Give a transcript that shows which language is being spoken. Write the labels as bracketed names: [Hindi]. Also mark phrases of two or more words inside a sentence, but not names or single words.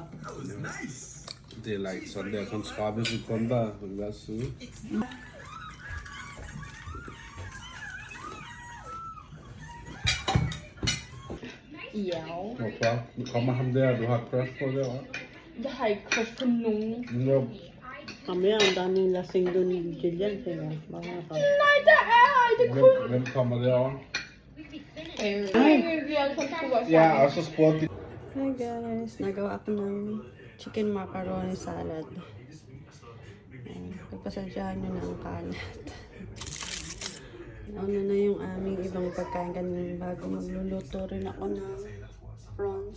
[Danish] Det er like sådan der, kun 30 sekunder på hver side. Ja. Hvorfor? Nu kommer ham der, du har crush på derovre. Jeg har ikke crush på nogen. Jo. [Filipino] Kami ang daming lasing doon ni Jillian. Kaya baka ka. [Danish] Nej, der er ej, det er kun. Hvem kommer derovre? Vi alle sammen skulle være Ja, og så spurgte de. [English] Hi guys, [Filipino] nagawa ako ng [English] chicken macaroni salad. [Filipino] Pagpasensyahan nyo na ang kalat. Nauna na yung aming ibang pagkain kanina bago magluluto rin ako ng prawns.